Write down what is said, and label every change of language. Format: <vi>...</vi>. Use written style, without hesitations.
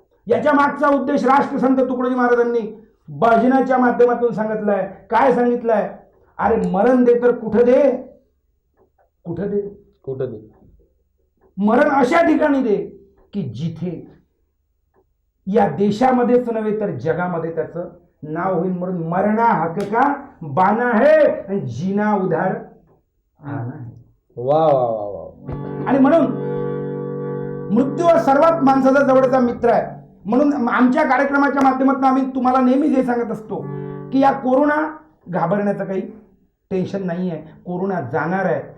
<mr>याच्या मागचा उद्देश राष्ट्रसंत तुकडोजी महाराजांनी भजनाच्या माध्यमातून सांगितलंय. काय सांगितलंय? अरे मरण दे तर कुठं दे? कुठं दे? कुठं दे? मरण अशा ठिकाणी दे की जिथे या देशामध्येच नव्हे तर जगामध्ये त्याचं नाव होईल. म्हणून</mr> <hi>मरना हक का बाना है, जीना उधार आना है. वा वा वा वा.</hi> <mr>आणि म्हणून मृत्यू हा सर्वात माणसाचा जवळचा मित्र आहे. म्हणून आमच्या कार्यक्रमाच्या माध्यमातून आम्ही तुम्हाला नेहमीच हे सांगत असतो की या कोरोना घाबरण्याचं काही टेन्शन नाही आहे. कोरोना जाणार आहे.</mr>